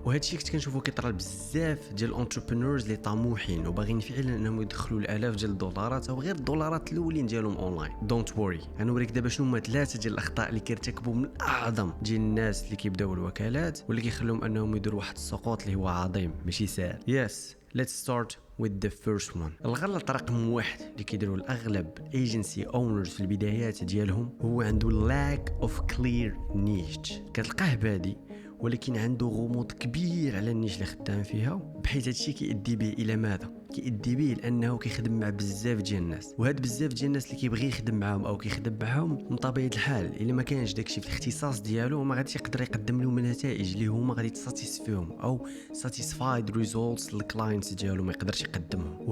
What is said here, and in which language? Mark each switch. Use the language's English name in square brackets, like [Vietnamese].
[Arabic] وهذا الشيء كنت كنشوفو كيطرا بزاف ديال الانتربرونورز اللي طموحين وباغيين فعلا انهم يدخلوا الالاف ديال الدولارات او غير الدولارات الاولين ديالهم اونلاين. [English] don't worry, [Arabic] انا نوريك دابا شنو هما 3 ديال الاخطاء اللي كيرتكبوا من اعظم ديال الناس اللي كيبداو الوكالات واللي كيخليهم انهم يديروا واحد السقوط اللي هو عظيم ماشي سهل. [English] Yes let's start with the first one. [Arabic] الغلط رقم 1 اللي كيديروا الاغلب ايجنسي اونرز في البدايات ديالهم هو عنده [English] lack of clear niche. [Arabic] كتلقاه بادي ولكن عنده غموض كبير على النيش اللي خدام فيها، بحيث هادشي كيؤدي به الى ماذا؟ كيؤدي به لانه كيخدم مع بزاف ديال الناس، وهاد بزاف ديال الناس اللي كيبغي يخدم معاهم او كيخدم معاهم من طبيعه الحال الا ما كانش داكشي في الاختصاص ديالو ما غاديش يقدر يقدم لهم النتائج اللي هما غادي تساتيسفيهم او [English] satisfied results [Arabic] للكلاينتس ديالو ما يقدرش يقدمهم.